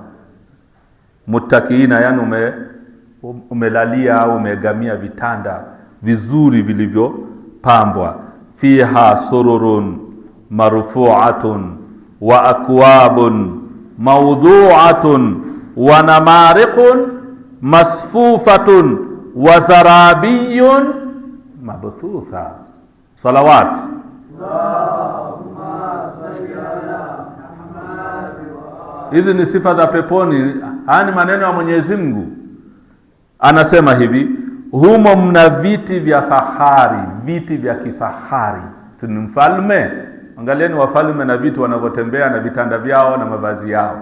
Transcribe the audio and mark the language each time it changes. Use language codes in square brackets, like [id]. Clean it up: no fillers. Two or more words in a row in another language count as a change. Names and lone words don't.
[sw] Muttakiina, yani umelalia au umeegamia vitanda vizuri vilivyopambwa. [ar] فيها سرر مرفوعة وأكواب موضوعة ونمارق مصفوفة وزرابي مبثوثة. [sw] Salawat. [ar] اللهم صل على محمد. [sw] Hizi ni sifa za peponi. Haya ni maneno ya Mwenyezi Mungu. Anasema hivi, humo mna viti vya fahari, viti vya kifahari. Si ni mfalme? Angalieni wafalme na vitu wanavyotembea na vitanda vyao na mavazi yao.